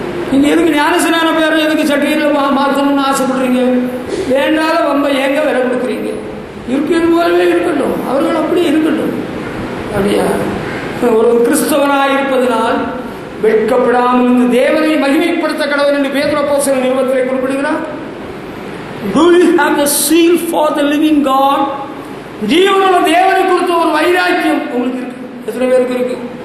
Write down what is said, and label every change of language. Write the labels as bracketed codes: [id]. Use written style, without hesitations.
[ta] நீங்கள் எதுக்கு ஞானஸ்நான பேரை எதுக்கு சர்டிஃபிகேட்டில் மாற்றணும்னு ஆசைப்படுறீங்க? வேண்டாத ரொம்ப ஏங்க விலை கொடுக்குறீங்க. இருக்கிறது போலவே இருக்கட்டும், அவர்கள் அப்படியே இருக்கட்டும். அப்படியா? ஒரு கிறிஸ்தவனாக இருப்பதனால் வெட்கப்படாமல் இருந்து தேவனை மகிமைப்படுத்த கடவுள் என்று பேதுரு அப்போஸ்தலன் நிருபத்திலே குறிப்பிடுகிறார். [en] Do you have the seal for the living God? [ta] ஜீவனுள்ள தேவனை குறித்த ஒரு வைராக்கியம் உங்களுக்கு இருக்கு. எத்தனை பேருக்கு இருக்கு?